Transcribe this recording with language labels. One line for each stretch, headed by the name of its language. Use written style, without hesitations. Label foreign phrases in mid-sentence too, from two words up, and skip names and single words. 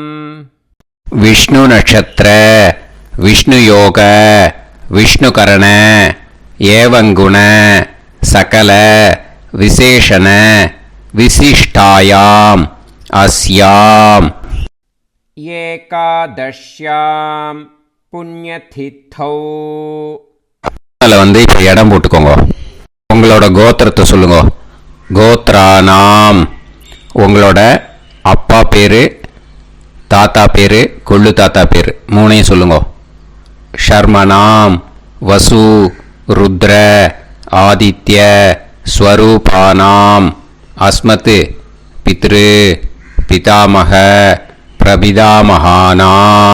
Sanskrit: विष्णु नक्षत्र विष्णु योग विष्णुकरण एवं गुण सकल विशेषण विशिष्टायाम अस्याम एकादश्यां पुण्यतिथौ.
Tamil: வந்து இப்போ இடம் போட்டுக்கோங்க. உங்களோட கோத்திரத்தை சொல்லுங்க. கோத்ரானாம். உங்களோட அப்பா பேரு, தாத்தா பேரு, கொள்ளு தாத்தா பேரு மூணையும் சொல்லுங்க.
Sanskrit: शर्मणां वसु रुद्र आदित्य स्वरूपाणां अस्मत् पितृ पितामह प्रपितामहानाम्.